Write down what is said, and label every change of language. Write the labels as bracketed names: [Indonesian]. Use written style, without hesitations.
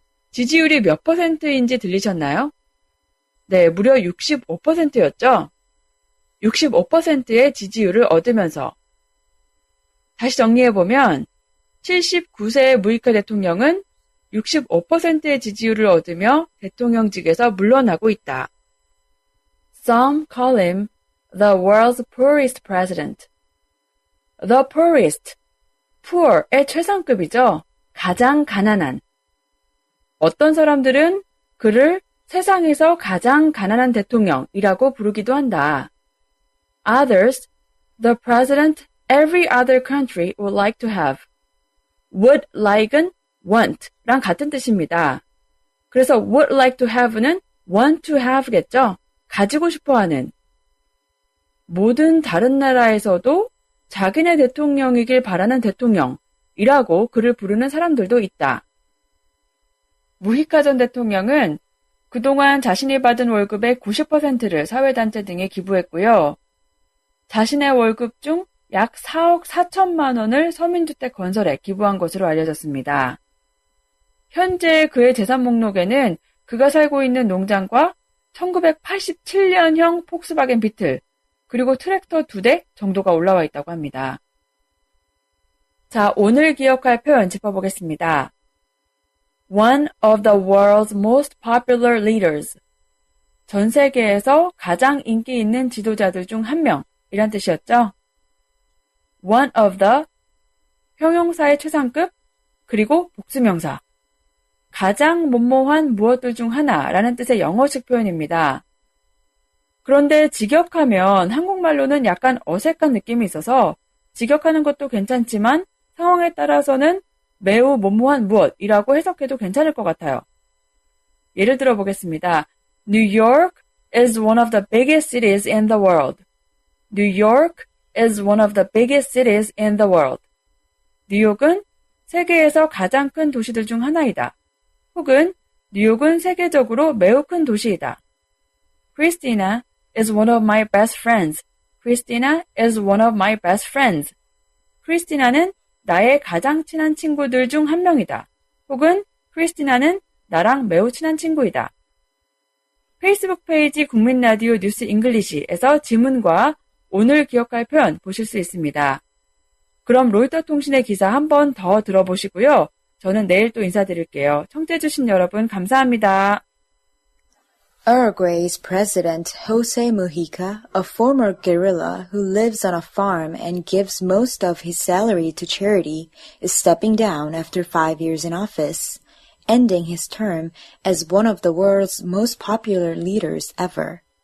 [Korean] 지지율이 몇 %인지 들리셨나요? 네, 무려 65%였죠. 65%의 지지율을 얻으면서 다시 정리해보면 79세의 무히카 대통령은 65%의 지지율을 얻으며 대통령직에서 물러나고 있다. [English] Some call him the world's poorest president. [Korean] The poorest, poor의 최상급이죠. 가장 가난한. 어떤 사람들은 그를 세상에서 가장 가난한 대통령이라고 부르기도 한다. [English] Others, the president every other country would like to have. [Korean] would like은 want랑 같은 뜻입니다. 그래서 would like to have는 want to have겠죠? 가지고 싶어 하는. 모든 다른 나라에서도 자기네 대통령이길 바라는 대통령이라고 그를 부르는 사람들도 있다. 무히카 전 대통령은 그동안 자신이 받은 월급의 90%를 사회단체 등에 기부했고요. 자신의 월급 중 약 4억 4천만 원을 서민주택 건설에 기부한 것으로 알려졌습니다. 현재 그의 재산 목록에는 그가 살고 있는 농장과 1987년형 폭스바겐 비틀, 그리고 트랙터 2대 정도가 올라와 있다고 합니다. 자, 오늘 기억할 표현 짚어보겠습니다. [English] One of the world's most popular leaders. [Korean] 전 세계에서 가장 인기 있는 지도자들 중 한 명, 이란 뜻이었죠. One of the, 형용사의 최상급, 그리고 복수명사. 가장 뭐뭐한 무엇들 중 하나라는 뜻의 영어식 표현입니다. 그런데 직역하면 한국말로는 약간 어색한 느낌이 있어서 직역하는 것도 괜찮지만 상황에 따라서는 매우 뭐뭐한 무엇이라고 해석해도 괜찮을 것 같아요. 예를 들어 보겠습니다. [English] New York is one of the biggest cities in the world. New York is one of the biggest cities in the world. [Korean] 뉴욕은 세계에서 가장 큰 도시들 중 하나이다. 혹은 뉴욕은 세계적으로 매우 큰 도시이다. [English] Christina is one of my best friends. Christina is one of my best friends. [Korean] 크리스티나는 나의 가장 친한 친구들 중 한 명이다. 혹은 크리스티나는 나랑 매우 친한 친구이다. 페이스북 페이지 국민라디오 뉴스 잉글리시에서 지문과 오늘 기억할 표현 보실 수 있습니다. 그럼 로이터 통신의 기사 한 번 더 들어보시고요. 저는 내일 또 인사드릴게요. 청취해주신 여러분 감사합니다. [English] Uruguay's President Jose Mujica, a former guerrilla who lives on a farm and gives most of his salary to charity, is stepping down after 5 years in office, ending his term as one of the world's most popular leaders ever.